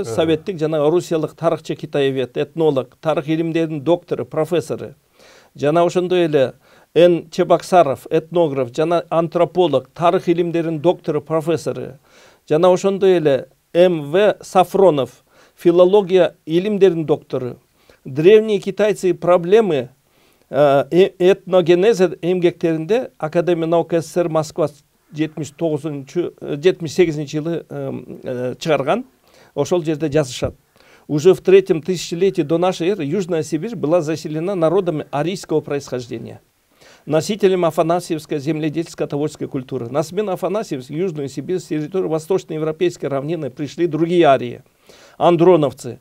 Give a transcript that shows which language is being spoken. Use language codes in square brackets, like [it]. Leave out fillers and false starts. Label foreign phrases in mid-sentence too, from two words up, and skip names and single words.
[ky] Советтик жана орусиялык тарыхчы, китаевед, этнолог, тарых илимдеринин доктору, профессору. Жана ошондой эле Н. Чебоксаров, этнограф, жана антрополог, тарых илимдеринин доктору, профессору. Жана ошондой эле М.В. Сафронов, филология илимдеринин доктору. Древние китайцы и проблемы этногенеза эмгектеринде Академия наук СССР Москва 78-жылы чыгарган. Ошол жерде жазышат. [ru] Уже в 3-м тысячелетии до нашей эры Южная Сибирь была заселена народами арийского происхождения, носителем афанасьевской земледельско-товарской культуры. На смену афанасьев в Южную Сибирь с территории восточноевропейской равнины пришли другие арии. Андроновцы.